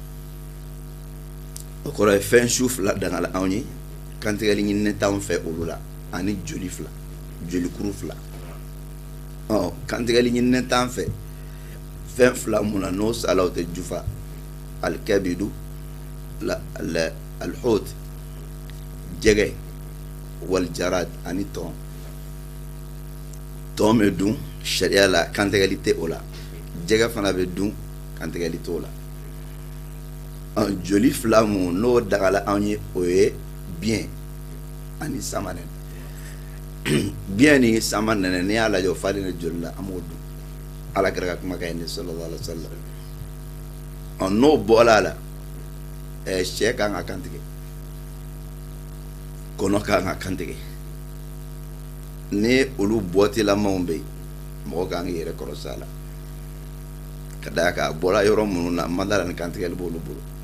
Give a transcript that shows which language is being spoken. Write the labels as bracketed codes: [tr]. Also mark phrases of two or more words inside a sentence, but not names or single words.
[bm] o kɔrɔ ye fɛn su fila dangala anw ye kantigɛli ɲininen t'anw fɛ olu la ani joli fila jolikuru fila kantigɛli ɲininen t'an fɛ fɛn fila mun na n'o sala o tɛ jufa [ar] الكبد الحوت [bm] jɛgɛ waljarad ani tɔn bɛ dun sariya la kantigɛli tɛ o la jɛgɛ fana bɛ dun kantigɛli t'o la joli fila mun n'o dagala anw ye o ye biyɛn ani samanɛnɛ biyɛn ni samanɛnɛ n'i y'a lajɛ o falen de joli la an b'o dun ala kɛra ka kumakan ye ne [ar] صلى الله عليه وسلم [bm] n'o bɔla la sɛ kan ka kantigɛ kɔnɔ kan ka kantigɛ ni olu bɔtilamanw bɛ yen mɔgɔ kan k'i yɛrɛ kɔlɔsi a la ka d'a kan a bɔra yɔrɔ minnu na madala ni kantigɛli b'olu bolo